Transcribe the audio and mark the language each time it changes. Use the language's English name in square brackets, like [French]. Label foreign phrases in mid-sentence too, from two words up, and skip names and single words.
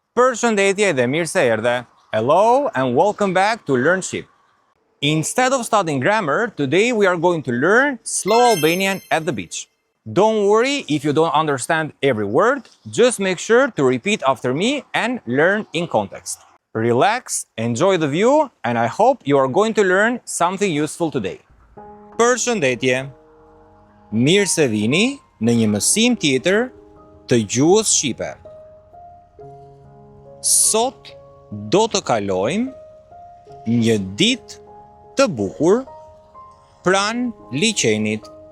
[Albanian] Përshëndetje dhe mirë se erdhe. [English] Hello and welcome back to Learn Shqip. Instead of studying grammar, today we are going to learn slow Albanian at the beach. Don't worry if you don't understand every word, just make sure to repeat after me and learn in context. Relax, enjoy the view, and I hope you are going to learn something useful today. [Albanian] Përshëndetje. Mirë se vini në një mësim tjetër të gjuhës shqipe. Sot do të kalojmë një ditë të bukur pranë liçenit.